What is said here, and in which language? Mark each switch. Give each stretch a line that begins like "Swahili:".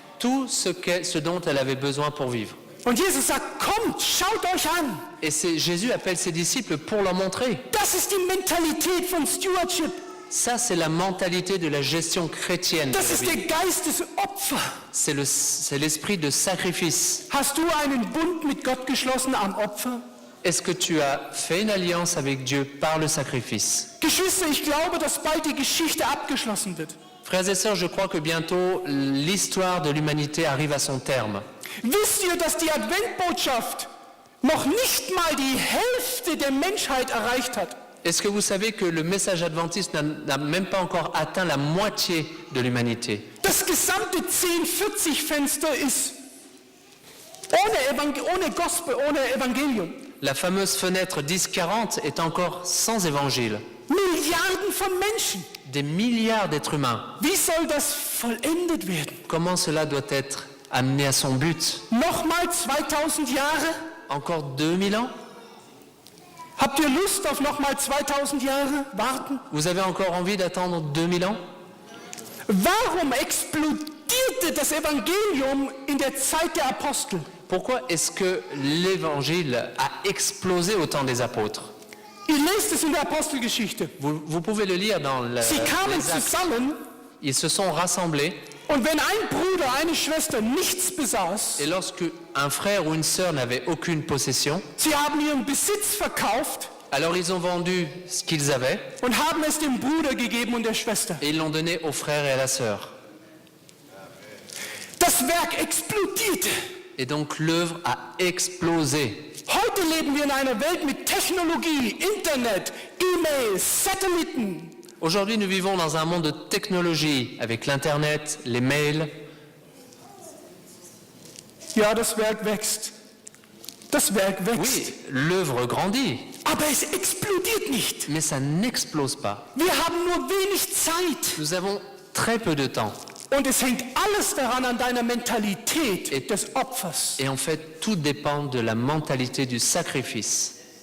French: Tout ce dont elle avait besoin pour vivre.
German: Und Jesus sagt, kommt, schaut euch an.
French: Et Jésus appelle ses disciples pour leur montrer.
German: Das ist die Mentalität von Stewardship.
French: Ça, c'est la mentalité de la gestion chrétienne. de
German: Das
French: la
German: ist
French: vie.
German: der Geist des Opfers.
French: C'est l'esprit de sacrifice.
German: Hast du einen Bund mit Gott geschlossen am Opfer?
French: Est-ce que tu as fait une alliance avec Dieu par le sacrifice?
German: Geschwister, ich glaube, dass bald die Geschichte abgeschlossen wird.
French: Frères et sœurs, je crois que bientôt l'histoire de l'humanité arrive à son terme.
German: Wisst ihr, dass die Adventbotschaft noch nicht mal die Hälfte der Menschheit erreicht hat?
French: Est-ce que vous savez que le message adventiste n'a même pas encore atteint la moitié de l'humanité?
German: Das gesamte 1040-Fenster ist ohne Gospel, ohne Evangelium.
French: La fameuse fenêtre 10-40 est encore sans évangile.
German: Milliarden von Menschen.
French: Des milliards d'êtres humains.
German: Wie soll das vollendet werden?
French: Comment cela doit être amené à son but?
German: Nochmal 2000 Jahre?
French: Encore 2000 ans?
German: Habt ihr Lust auf nochmal 2000 Jahre warten?
French: Vous avez encore envie d'attendre 2000 ans?
German: Warum explodierte das Evangelium in der Zeit der Apostel?
French: Pourquoi est-ce que l'évangile a explosé au temps des apôtres?
German: Ihr lest es in der Apostelgeschichte.
French: Vous pouvez le lire dans
German: Sie kamen
French: les actes.
German: zusammen
French: Ils se sont rassemblés
German: und wenn ein Bruder, eine Schwester nichts besaß,
French: et lorsque un frère ou une sœur n'avait aucune possession,
German: sie haben ihren Besitz verkauft
French: alors ils ont vendu ce qu'ils avaient
German: und haben es dem Bruder gegeben und der Schwester.
French: et ils l'ont donné au frère et à la sœur.
German: Das Werk explodierte.
French: Et donc l'œuvre a explosé.
German: Heute leben wir in einer Welt mit Technologie, Internet, E-Mails, Satelliten.
French: Aujourd'hui, nous vivons dans un monde de technologie, avec l'Internet, les mails.
German: Ja, das Werk wächst. Das Werk wächst.
French: Oui, l'œuvre grandit,
German: Aber es explodiert nicht.
French: mais ça n'explose pas.
German: Wir haben nur wenig Zeit.
French: Nous avons très peu de temps.
German: Und es hängt alles daran an deiner Mentalität des Opfers.
French: Et en fait, tout dépend de la mentalité du sacrifice.